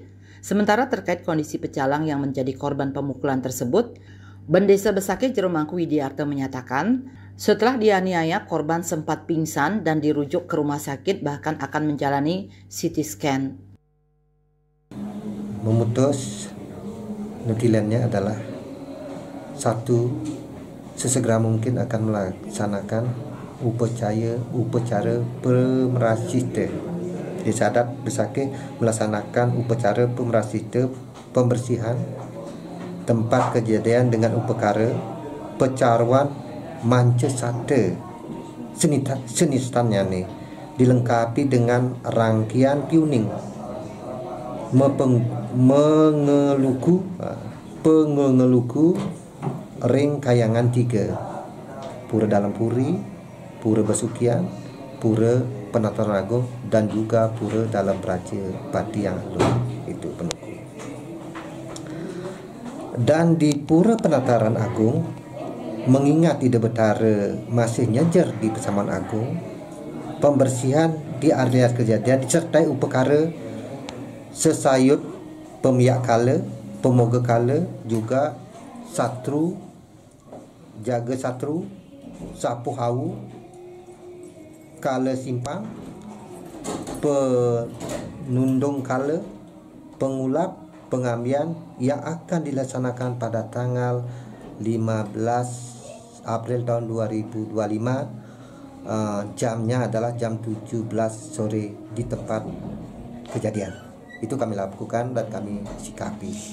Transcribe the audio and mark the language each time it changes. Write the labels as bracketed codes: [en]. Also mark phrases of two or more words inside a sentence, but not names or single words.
[id] Sementara terkait kondisi pecalang yang menjadi korban pemukulan tersebut, Bendesa Besaki Ciremangku Widiarto menyatakan, setelah dianiaya, korban sempat pingsan dan dirujuk ke rumah sakit bahkan akan menjalani CT scan. Memutus nutilannya adalah satu, sesegera mungkin akan melaksanakan upacara pemerasita. Desa Adat Besaki melaksanakan upacara pemerasita pembersihan tempat kejadian dengan upacara pecaruan manca sate senistannya nih dilengkapi dengan rangkaian piuning pengeluku ring kayangan 3 pura dalam puri, pura besukian, pura penataran agung dan juga pura dalam raja pati yang itu penuku. Dan di Pura Penataran Agung, mengingat Ida Betara masih nyejar di Pesaman Agung, pembersihan di area kejadian disertai upacara sesayut pemiyak kala, pemoga kala, juga satru, jaga satru, sapu hawu, kala simpang, penundung kala, pengulap, pengambian yang akan dilaksanakan pada tanggal 15 April tahun 2025. Jamnya adalah jam 17 sore di tempat kejadian. Itu kami lakukan dan kami sikapi.